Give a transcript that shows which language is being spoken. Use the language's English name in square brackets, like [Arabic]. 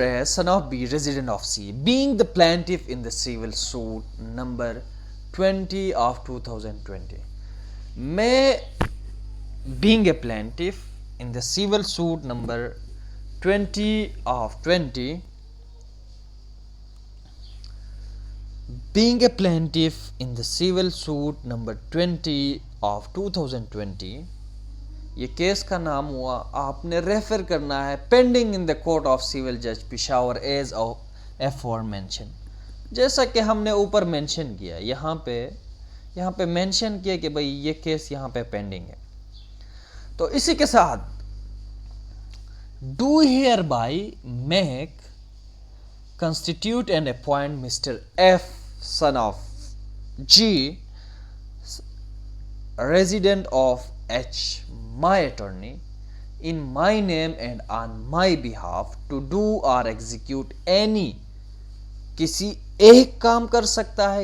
[English] A, son of B, resident of C, being the plaintiff in the civil suit number 20 of 2020. [Urdu] मैं [English] being a plaintiff in the civil suit number 20 of 20, being a plaintiff in the civil suit number 20 of 2020, [Urdu] یہ case کا نام ہوا، آپ نے refer کرنا ہے [English] Pending in the court of civil جج Peshawar as ایفور mention. [Urdu] جیسا کہ ہم نے اوپر مینشن کیا، یہاں پہ مینشن کیا کہ بھئی یہ کیس یہاں پہ پینڈنگ ہے. تو اسی کے ساتھ [English] Do hereby make constitute and appoint Mr. F son of G resident of H my attorney in my name and on my behalf to do or execute any [Urdu] کسی ایک کام کر سکتا ہے.